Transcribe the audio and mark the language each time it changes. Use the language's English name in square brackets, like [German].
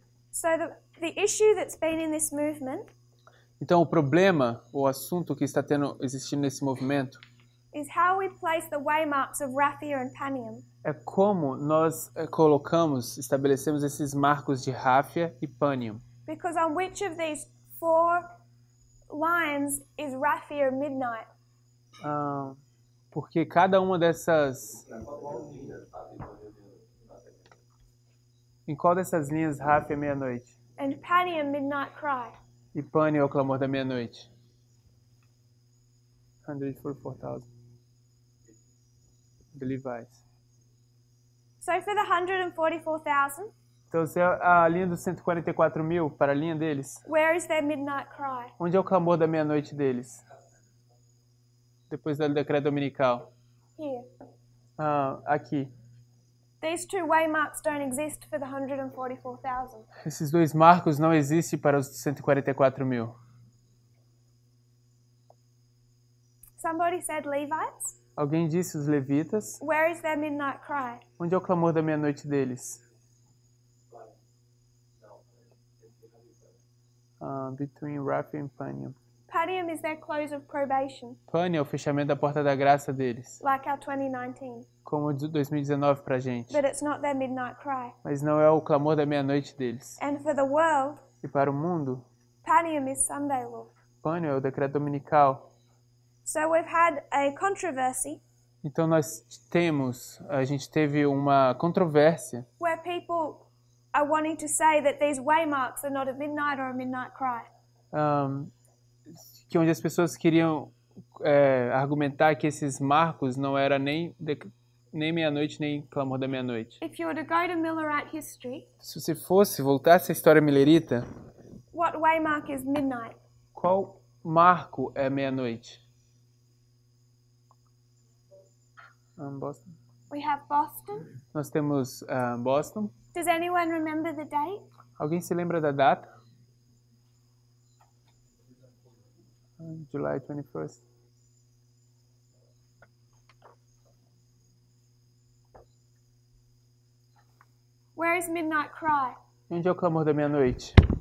[English] so the issue that's been in this movement [Portuguese] Então, o problema, o assunto que está existindo nesse movimento, [English] is how we place the waymarks of Raphia and Panium. [Portuguese] é como nós estabelecemos esses marcos de Ráfia e Panium. [English] Because on which of these 4 lines is Raphia midnight? [Portuguese] Porque cada uma dessas... Em qual dessas linhas Ráfia é meia-noite? [English] And Panium midnight cry? [Portuguese] E Panium é o clamor da meia-noite? [English] 144,000. The Levites. So for the 144,000, [Portuguese] Então, se é a linha dos 144 mil para a linha deles, [English] where is their midnight cry? [Portuguese] onde é o clamor da meia-noite deles? Depois do decreto dominical. [English] Here. [Portuguese] Aqui. [English] These 2 waymarks don't exist for the 144,000. [Portuguese] Esses 2 marcos não existem para os 144 mil. [English] Somebody said Levites. [Portuguese] Alguém disse os levitas. [English] Where is their midnight cry? [Portuguese] Onde é o clamor da meia-noite deles? [English] Between Raphia and Panium. Panium is their close of probation, [Portuguese] Panium é o fechamento da porta da graça deles. [English] like our 2019. [Portuguese] Como o de 2019 pra gente. [English] But it's not their midnight cry. [Portuguese] Mas não é o clamor da meia-noite deles. [English] And for the world, [Portuguese] E para o mundo, [English] Panium is Sunday law. [Portuguese] Panium é o decreto dominical. [English] So we've had a controversy [Portuguese] Então a gente teve uma controvérsia [English] where people are wanting to say that these waymarks are not a midnight or a midnight cry. [Portuguese] que onde as pessoas queriam argumentar que esses marcos não era nem meia-noite nem clamor da meia-noite. [English] If you were to go to Millerite history, [Portuguese] Se você voltasse à história milerita, [English] what waymark is midnight? [Portuguese] qual marco é meia-noite? [English] Boston. We have Boston. [Portuguese] Nós temos Boston. [English] Does anyone remember the date? [Portuguese] Alguém se lembra da data? [English] July 21st. Where is midnight cry? [Portuguese] Onde é o clamor da meia-noite?